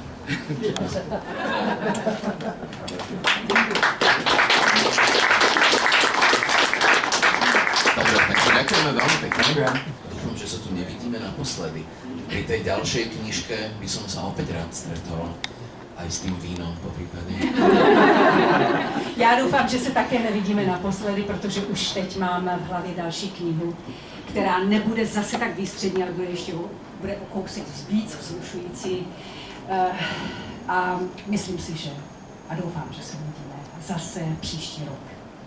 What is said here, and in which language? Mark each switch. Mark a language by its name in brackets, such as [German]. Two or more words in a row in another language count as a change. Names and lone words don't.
[Slovak] Dobre, takže ďakujeme veľmi pekne. Ďakujem. Dúfam, že sa tu nevidíme naposledy. Pri tej ďalšej knižke by som sa opäť rád stretol. Aj s tým vínom, po prípade. [Czech] Já doufám, že se také nevidíme naposledy, protože už teď mám v hlavě další knihu, která nebude zase tak výstřední, ale bude o kousek víc vzrušující. A myslím si, že a doufám, že se uvidíme zase příští rok.